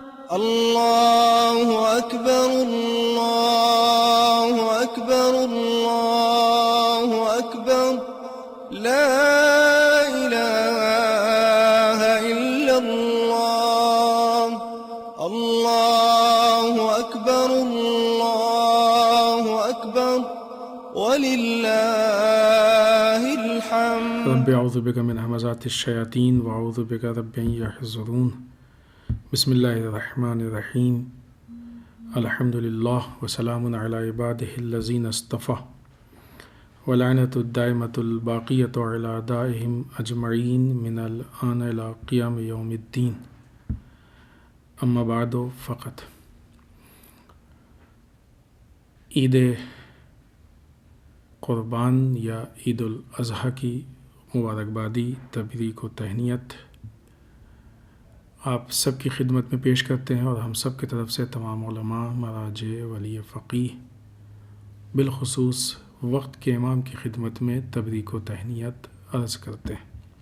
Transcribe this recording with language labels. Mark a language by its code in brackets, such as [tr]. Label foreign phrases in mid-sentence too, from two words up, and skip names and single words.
[ar] اللہ اکبر اللہ اکبر اللہ اکبر لا الہ الا اللہ اللہ اکبر اللہ اکبر وللہ الحمد رب اعوذ بک من همزات الشیاطین واعوذ بک رب ان یحضرون بسم اللہ الرحمن الرحیم الحمد للہ وسلام علی عباده الذین اصطفى ولعنۃ الدائمۃ الباقیۃ علی اعدائهم اجمعین من الآن الی قیام یوم الدین اما بعد فقط [ur] عید قربان یا عید الاضحیٰ کی مبارکبادی تبریک و تہنیت آپ سب کی خدمت میں پیش کرتے ہیں اور ہم سب کی طرف سے تمام علماء، مراجع، ولی فقیہ، بالخصوص وقت کے امام کی خدمت میں تبریک و تہنیت عرض کرتے ہیں۔